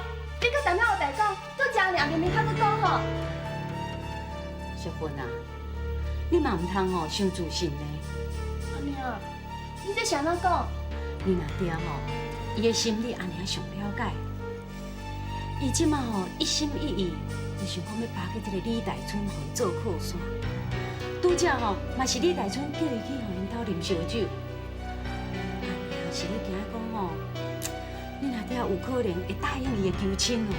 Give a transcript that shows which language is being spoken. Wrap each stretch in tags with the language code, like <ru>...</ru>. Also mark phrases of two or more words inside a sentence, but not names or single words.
<nan>你搁等下有代讲，做正尔明明较搁讲吼。小芬啊，你嘛唔通吼伤自信呢。阿妹啊，你这是安怎讲？你阿爹吼，伊的心理阿娘上了解。伊即马吼一心一意，就想讲要扒去这个李大春，互伊做靠山。拄则吼，嘛是李大春叫伊去互因兜啉烧酒。阿娘是咧惊讲吼，你阿爹有可能会答应伊的求亲哦。</nan>